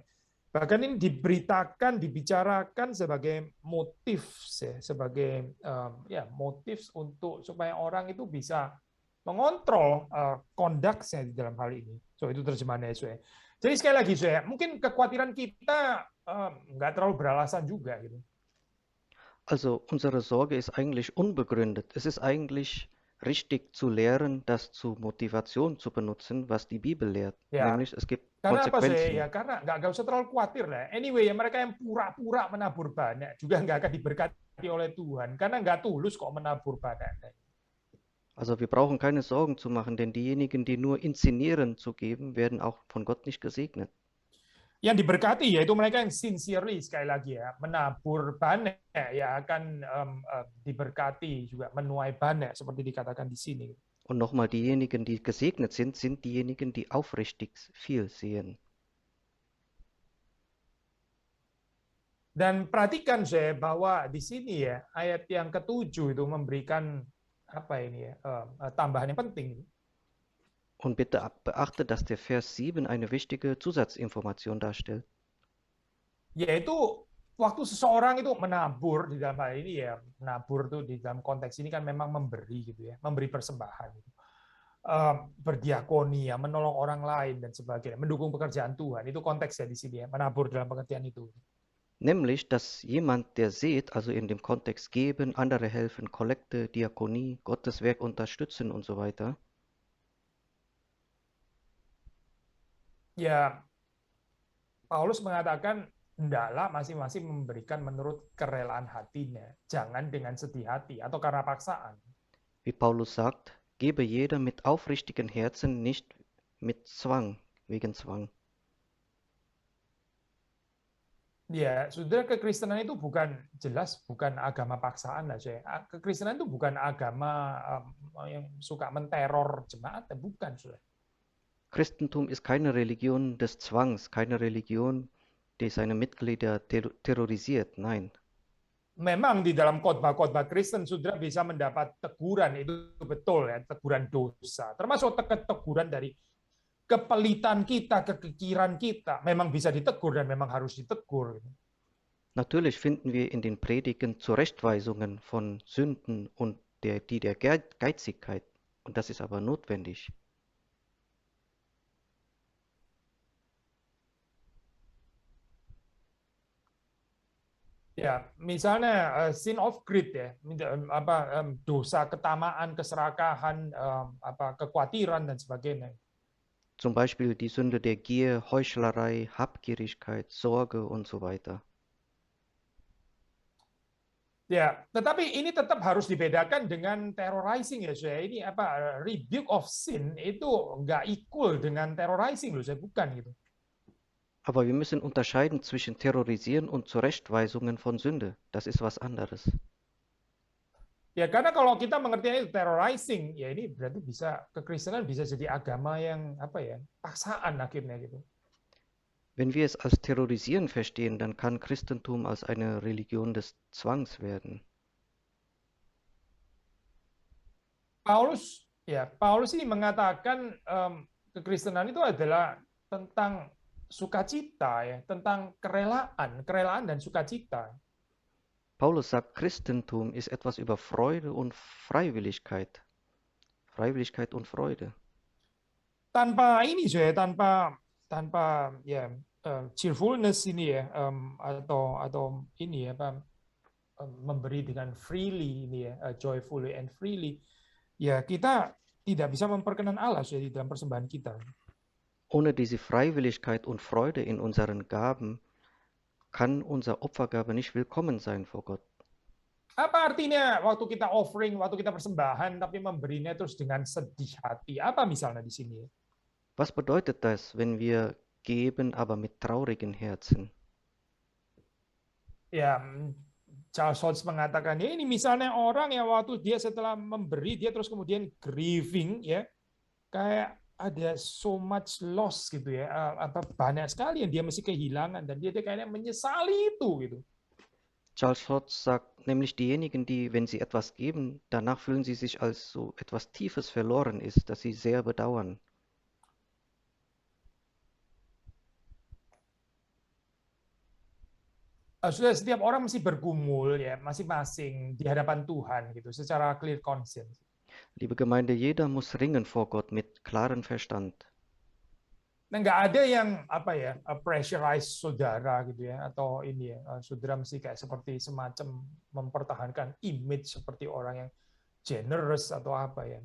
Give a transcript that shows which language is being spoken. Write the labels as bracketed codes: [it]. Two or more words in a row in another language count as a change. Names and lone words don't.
[id] Bahkan ini diberitakan, dibicarakan sebagai motif, sebagai motif untuk supaya orang itu bisa mengontrol conduct-nya di dalam hal ini. So itu terjemahannya saya. Jadi sekali lagi saya, mungkin kekhawatiran kita nggak terlalu beralasan juga gitu. [de] Also unsere Sorge ist eigentlich unbegründet. Es ist eigentlich richtig zu lehren, das zur Motivation zu benutzen, was die Bibel lehrt. [id] Ya, [de] Nämlich es gibt [id] karena apa sih? [de] Konsequenzen. [id] Ya karena nggak usah terlalu khawatir lah. Anyway, ya mereka yang pura-pura menabur banyak juga nggak akan diberkati oleh Tuhan karena nggak tulus kok menabur banyak. [de] Also wir brauchen keine Sorgen zu machen, denn diejenigen, die nur inszenieren zu geben, werden auch von Gott nicht gesegnet. [id] Yang diberkati yaitu mereka yang sincerely, sekali lagi ya, menabur banyak ya akan diberkati juga, menuai banyak seperti dikatakan di sini. [de] Und nochmal, diejenigen, die gesegnet sind, sind diejenigen, die aufrichtig viel sehen. [id] Dan perhatikan saya bahwa di sini ya ayat yang ke-7 itu memberikan apa ini ya, tambahan yang penting. [de] Und bitte beachte, dass der Vers 7 eine wichtige Zusatzinformation darstellt. [id] Yaitu waktu seseorang itu menabur, di dalam hal ini ya, menabur tuh di dalam konteks ini kan memang memberi gitu ya, memberi persembahan gitu. Berdiakoni ya, menolong orang lain dan sebagainya, mendukung pekerjaan Tuhan. Itu konteksnya di sini ya, menabur dalam pengertian itu. [de] Nämlich, dass jemand, der sät, also in dem Kontext geben, andere helfen, Kollekte, Diakonie, Gottes Werk unterstützen und so weiter. [id] Ya, Paulus mengatakan hendaklah masing-masing memberikan menurut kerelaan hatinya, jangan dengan sedih hati atau karena paksaan. [de] Wie Paulus sagt, gebe jeder mit aufrichtigem Herzen, nicht mit Zwang, wegen Zwang. [id] Ya, saudara, kekristenan itu bukan agama paksaan lah, saya. Kekristenan itu bukan agama yang suka menteror jemaat, bukan, saudara. [de] Christentum ist keine Religion des Zwangs, keine Religion, die seine Mitglieder terrorisiert. Nein. [id] Memang di dalam khotbah-khotbah Kristen saudara bisa mendapat teguran, itu betul ya, teguran dosa. Termasuk teguran dari kepelitan kita, kekikiran kita, memang bisa ditegur dan memang harus ditegur. [de] Natürlich finden wir in den Predigen Zurechtweisungen von Sünden und der Geizigkeit. Und das ist aber notwendig. [id] Ya, misalnya [en] sin of greed [id] ya, dosa ketamaan, keserakahan, kekhawatiran dan sebagainya. [de] Zum Beispiel die Sünde der Gier, Heuchlerei, Habgierigkeit, Sorge und so weiter. [id] Ya, tetapi ini tetap harus dibedakan dengan terrorizing ya, saya. Ini [en] rebuke of sin [id] itu nggak equal dengan terrorizing loh, saya, bukan gitu. [de] Aber wir müssen unterscheiden zwischen Terrorisieren und Zurechtweisungen von Sünde. Das ist was anderes. [id] Ya, karena kalau kita mengerti itu terrorizing, ya ini berarti kekristenan bisa jadi agama yang paksaan akhirnya gitu. [de] Wenn wir es als Terrorisieren verstehen, dann kann Christentum als eine Religion des Zwangs werden. [id] Paulus ini mengatakan kekristenan itu adalah tentang sukacita ya, tentang kerelaan dan sukacita. [de] Paulus sagt, Christentum ist etwas über Freude und Freiwilligkeit. Freiwilligkeit und Freude. [id] Tanpa ini saya, tanpa ya cheerfulness ini ya, atau ini ya, memberi dengan freely ini ya, [en] joyfully and freely, [id] ya kita tidak bisa memperkenan Allah ya, di dalam persembahan kita. [de] Ohne diese Freiwilligkeit und Freude in unseren Gaben kann unser Opfergabe nicht willkommen sein vor Gott. [id] Apa artinya waktu kita offering, waktu kita persembahan, tapi memberinya terus dengan sedih hati? Apa misalnya di sini? [de] Was bedeutet das, wenn wir geben, aber mit traurigen Herzen? [id] Ya, Charles Hodge mengatakan, ya ini misalnya orang yang waktu dia setelah memberi, dia terus kemudian grieving, ya, kayak ada [en] so much loss [id] gitu ya, banyak sekali yang dia mesti kehilangan dan dia kayaknya menyesali itu gitu. [de] Charles Hodge sagt nämlich diejenigen, die, wenn sie etwas geben, danach fühlen sie sich als so etwas Tiefes verloren ist, das sie sehr bedauern. [id] Sudah, setiap orang mesti bergumul ya masing-masing di hadapan Tuhan gitu, secara [en] clear conscience. [de] Liebe Gemeinde, jeder muss ringen vor Gott mit klarem Verstand. [id] Nah, nggak ada yang pressurize saudara gitu ya, atau ini ya, saudara mesti kayak seperti semacam mempertahankan image seperti orang yang generous atau apa ya.